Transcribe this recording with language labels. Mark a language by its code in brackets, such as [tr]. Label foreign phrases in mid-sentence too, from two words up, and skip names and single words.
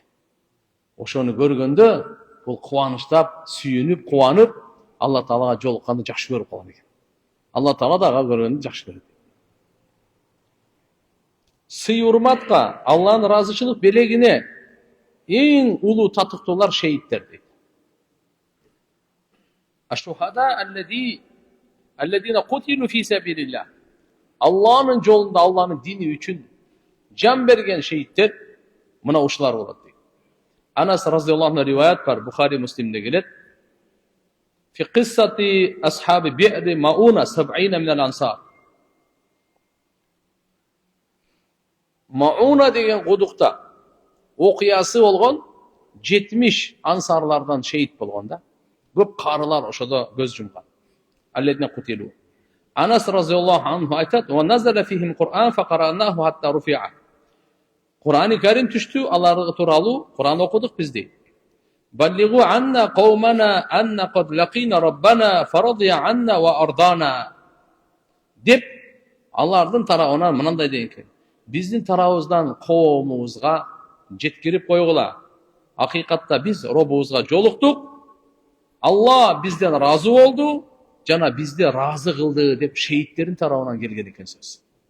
[ky] Ошону көргөндө, бул кубанычтап, сүйүнүп, кубанып, Алла Таалага жолукканды жакшы көрүп калган экен. Алла Таала дагы көргөндү жакшы көрөт. Сый урматка, Алланын ыраазычылык белегине эң улуу татыктуулар шейиттер дейт. [ar] الشهداء الذين قتلوا في سبيل الله. [ky] Алланын жолунда, Алланын дини үчүн жан берген шейиттер мына ушулар болот дейт. Анас [ar] رضي الله عنه [ky] риваят бар, Бухари Муслимде келет. [ar] في قصة أصحاب بئر معونة 70 من الأنصار. [ky] Мауна деген кудукта окуясы болгон 70 ансарлардан шейит болгон да. Көп карылар ошодо көз жумган. [ar] الذين قتلوا. أنس رضي الله عنه айтат: "ونزل فيهم قرآن فقرأناه حتى رفع." [ky] Кур'ани Карим түштү, аларга тууралуу Кур'ан окудук биз дейт. [ar] بلغوا عنا قومنا أنا قد لقينا ربنا فرضي عنا وأرضانا. [ky] Деп алардын тарабынан мынандай деген экен. Биздин тарабыбыздан коомубузга жеткирип койгула. Акыйкатта биз робубузга жолуктук. Алла бизден разы болду, жана бизди разы кылды деп шейиттердин тарабынан келген экен сөз.